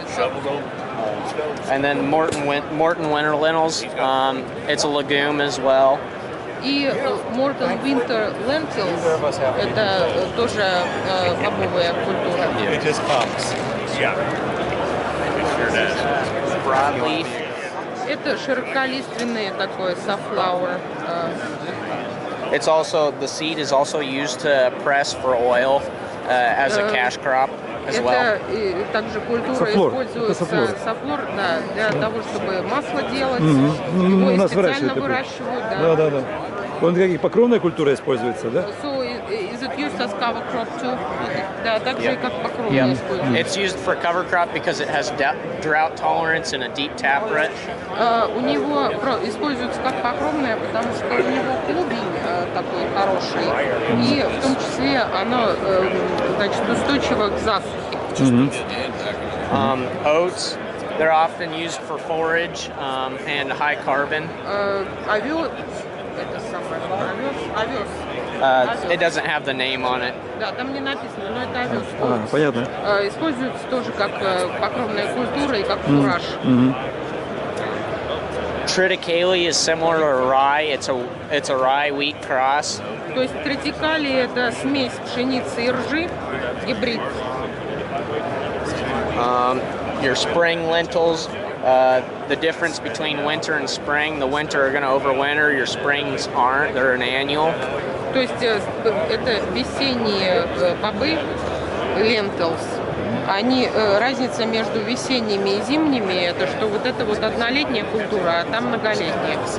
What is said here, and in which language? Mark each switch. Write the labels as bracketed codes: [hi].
[en] And then Morton winter lentils, it's a legume as well. [ru] И Morton winter lentils – это тоже бобовая культура. [en] Broadleaf. [ru] Это широколиственные такое safflower. [en] It's also the seed is also used to press for oil as a cash crop as well. [ru] Это также культура используется сафлор, да, для того, чтобы масло делать. Его специально выращивают, да. Да. Он какие покровная культура используется, да? [en] So is it used as cover crop too? [ru] Да, так же и как покровная используется. [en] It's used for cover crop because it has drought tolerance and a deep taproot. [ru] У него используется как покровная, потому что у него клубень такой хороший, и в том числе оно, значит, устойчиво к засухе. [en] Oats, they're often used for forage and high carbon. [ru] Овес, это самое, овес, [en] It doesn't have the name on it. [ru] Да, там не написано, но это овес. Понятно. Используется тоже как покровная культура и как фураж. [en] Triticale is similar to rye. It's a rye wheat cross. [ru] То есть тритикали – это смесь пшеницы и ржи, гибрид. [en] Your spring lentils, the difference between winter and spring, the winter are going to overwinter, your springs aren't, they're an annual. [ru] То есть это весенние бобы, lentils. Они, разница между весенними и зимними, это что вот это вот однолетняя культура, а там многолетняя.